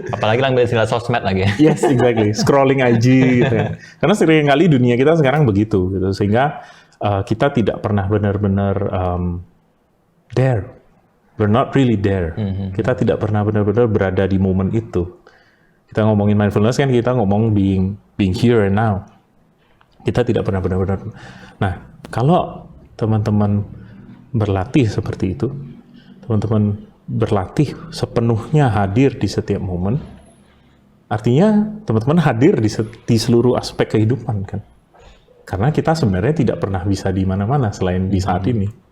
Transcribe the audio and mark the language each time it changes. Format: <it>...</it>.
<id>Apalagi ambil istilah sosmed lagi.</id> <en>Yes, exactly. Scrolling IG</en> <id>gitu ya. Karena seringkali dunia kita sekarang begitu, gitu. Sehingga kita tidak pernah benar-benar there.</id> <en>We're not really there.</en> <id>Kita tidak pernah benar-benar berada di momen itu. Kita ngomongin mindfulness kan, kita ngomong</id> <en>being here and now.</en> <id>Kita tidak pernah benar-benar. Nah, kalau teman-teman berlatih seperti itu, teman-teman berlatih sepenuhnya hadir di setiap momen, artinya teman-teman hadir di seluruh aspek kehidupan kan. Karena kita sebenarnya tidak pernah bisa di mana-mana selain di saat ini.</id>